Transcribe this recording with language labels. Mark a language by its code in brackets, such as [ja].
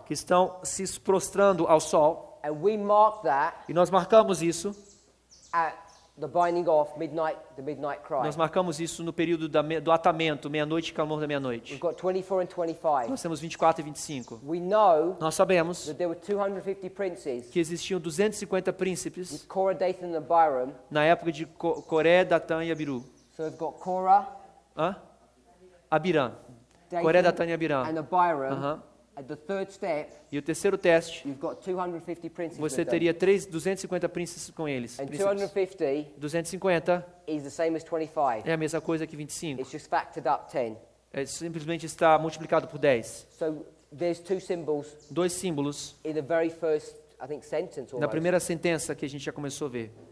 [pt] que estão se prostrando ao sol. [en] And we mark that [pt] E nós marcamos isso. [en] at the binding off, the midnight cry. [pt] Nós marcamos isso no período do atamento, meia-noite e calor da meia-noite. [en] We've got 24 and 25. [pt] Nós temos 24 e 25. [en] We know [pt] Nós sabemos [en] that there were 250 princes [pt] que existiam 250 príncipes [en] with Korah, Dathan, and Abiram. [pt] na época de Coré, Datã e Abiru. [en] So we've got Korah, [pt] Hã? Abirã. Coré, Datã e Abirã. [en] and Abiram. [pt] Aham. [en] At the third step, [pt] E o terceiro teste, [en] you've got 250 princes [pt] você [en] with them. [pt] teria 250 príncipes com eles. [en] And [pt] Príncipes. [en] 250 [pt] 250 [en] is the same as 25. [pt] é a mesma coisa que 25. [en] It's just factored up 10. [pt] É simplesmente está multiplicado por 10. [en] So there's two symbols [pt] Dois símbolos [en] in the very first, I think, sentence [pt] na [en] almost. [pt] primeira sentença que a gente já começou a ver.